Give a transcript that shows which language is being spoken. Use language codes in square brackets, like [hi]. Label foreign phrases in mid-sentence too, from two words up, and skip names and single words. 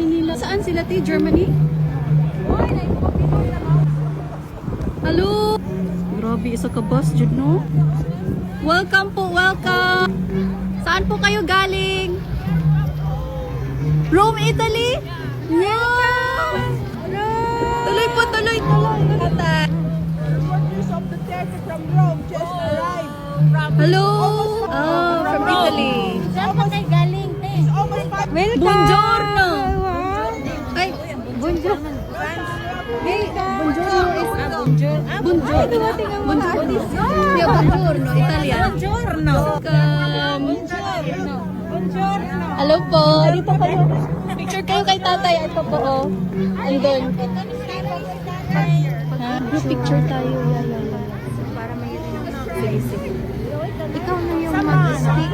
[tl] Saan sila, ti? Germany? Hello! Grabe, isa ka bus, Jud, no? Welcome po, welcome! Saan po kayo galing? Rome, Italy? Wow! Tuloy po, tuloy, tuloy. [en] Of the theater from Rome just arrived. Hello! Oh, from Italy. [tl] Saan ka kayo galing, te? [it] Buongiorno! Ay, buongiorno. [en] Hey, buongiorno is buongiorno. [it] Buongiorno. [en] Yeah, buongiorno, Italian. [it] Buongiorno. [tl] Welcome. Hello po. Dito kayo. Picture kayo kay tatay. Ito po, oh. Andun. Ha? [en] Group picture [tl] tayo. [en] Yeah, yeah, yeah. [tl] Para may Sige, sige. ikaw na yung mag-stick.